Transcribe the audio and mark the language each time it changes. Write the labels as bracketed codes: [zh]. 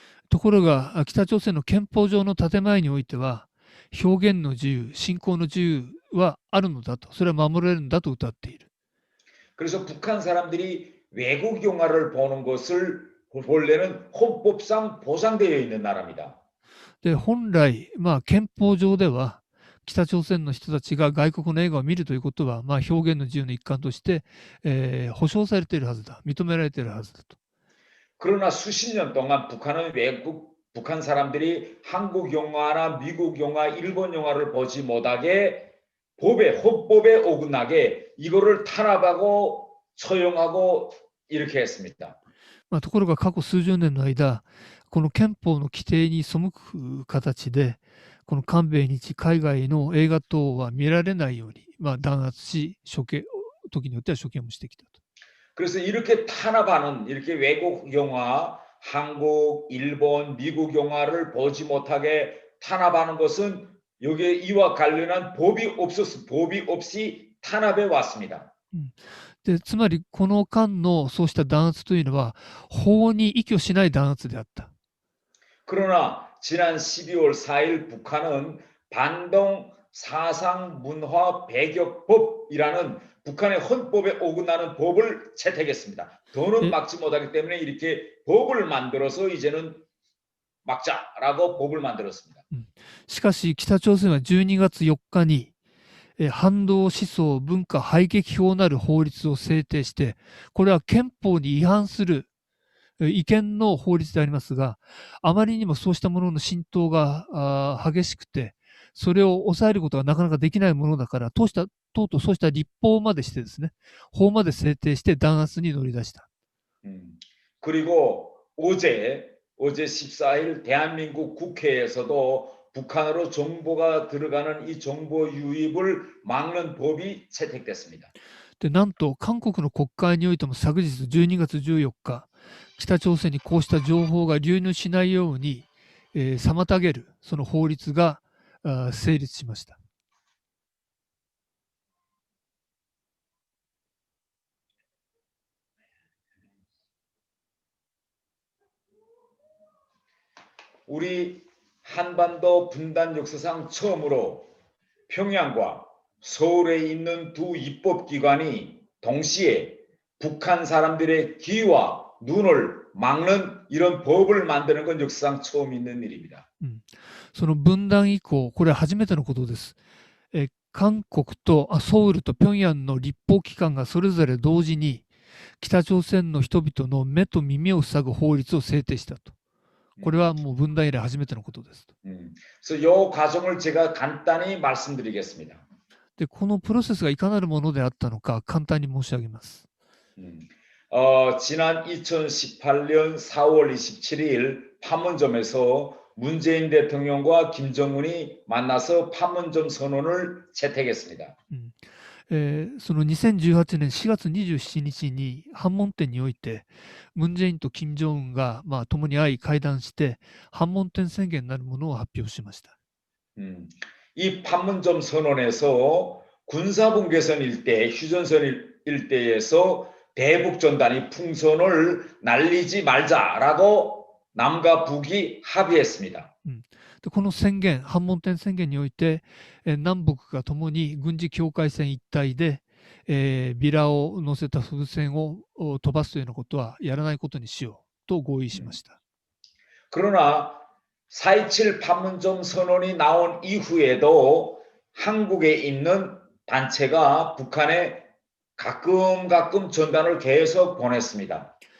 [ja] ところが、北朝鮮の憲法上の建前においては、表現の自由、信仰の自由はあるのだと、それは守られるんだと謳っている。 [ko] 그래서 북한 사람들이 외국 영화를 보는 것을 원래는 헌법상 보장되어 있는 나라입니다. [ja] で、本来、憲法上では、北朝鮮の人たちが外国の映画を見るということは、表現の自由の一環として、保障されているはずだ、認められているはずだと。 [ko] 그러나 수십 년 동안 북한 사람들이 한국 영화나 미국 영화, 일본 영화를 보지 못하게 헌법에 어긋나게 이거를 탄압하고 처형하고 이렇게 했습니다. [ja] ところが過去数十年の間、この憲法の規定に背く形で、この韓米日海外の映画等は見られないように、弾圧し、時によっては処刑もしてきたと。 [ko] 그래서 이렇게 탄압하는 이렇게 외국 영화, 한국, 일본, 미국 영화를 보지 못하게 탄압하는 것은 여기에 이와 관련한 법이 없이 탄압해 왔습니다. [ja] でつまり、この間のそうした弾圧というのは、法に依拠しない弾圧であった。 [ko] 그러나 지난 12월 4일 북한은 반동 사상 문화 배격법이라는 북한의 헌법에 어긋나는 법을 채택했습니다. 더는 막지 못하기 때문에 이렇게 법을 만들어서 이제는 막자라고 법을 만들었습니다. [ja] しかし、北朝鮮は12月4日に、反動思想文化排撃法なる法律を制定して、これは憲法に違反する違憲の法律でありますが、あまりにもそうしたものの浸透が激しくて、それを抑えることがなかなかできないものだから、とうとうそうした立法までしてですね、法まで制定して弾圧に乗り出した。 [ko] 그리고 어제 14일 대한민국 국회에서도 북한으로 정보가 들어가는 이 정보 유입을 막는 법이 채택됐습니다. [ja] で、なんと韓国の国会においても昨日12月14日、北朝鮮にこうした情報が流入しないように、妨げるその法律が成立しました。 [ko] 우리 한반도 분단 역사상 처음으로 평양과 서울에 있는 두 입법기관이 동시에 북한 사람들의 귀와 눈을 막는 이런 법을 만드는 건 역사상 처음 있는 일입니다. [ja] その分断以降、これは初めてのことです。韓国とソウルと平壌の立法機関がそれぞれ同時に北朝鮮の人々の目と耳を塞ぐ法律を制定したと。これはもう分断以来初めてのことです。 [ko] 그래서 이 과정을 제가 간단히 말씀드리겠습니다. [ja] で、このプロセスがいかなるものであったのか簡単に申し上げます。 [ko] 지난 2018년 4월 27일 판문점에서 문재인 대통령과 김정은이 만나서 판문점 선언을 채택했습니다. [ja] その2018年4月27日に反問店においてムン・ジェインとキム・ジョンウンが共に会い会談して反問店宣言なるものを発表しました。 [ko] 이 판문점 선언에서 군사분계선 일대, 휴전선 일대에서 대북전단이 풍선을 날리지 말자라고 남과 북이 합의했습니다. [ja] この宣言、反問店宣言において、南北がともに軍事境界線一帯で、ビラを乗せた風船を飛ばすというようなことはやらないことにしようと合意しました。 [ko] 그러나 4.27 판문점 선언이 나온 이후에도 한국에 있는 단체가 북한에 가끔 전단을 계속 보냈습니다.